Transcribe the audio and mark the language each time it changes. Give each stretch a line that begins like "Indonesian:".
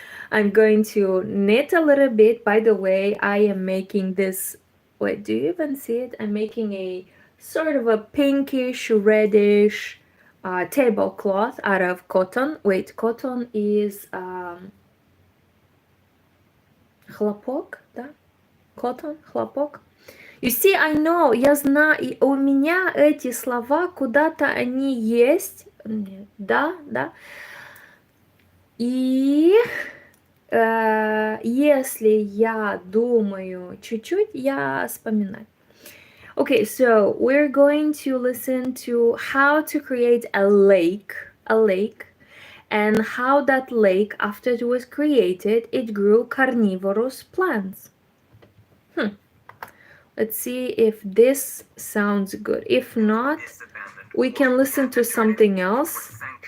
English: I'm going to knit a little bit. By the way, I am making this, wait, do you even see it? I'm making a sort of a pinkish, reddish tablecloth out of cotton. Wait, cotton is
Russian: хлопок, да?
English: Cotton,
Russian: хлопок.
English: You see, I know,
Russian: я знаю, и у меня эти слова куда-то они есть. Да, да. И если я думаю чуть-чуть, я вспоминаю.
English: Okay, so we're going to listen to how to create a lake, and how that lake, after it was created, it grew carnivorous plants. Let's see if this sounds good. If not, we can listen to something else.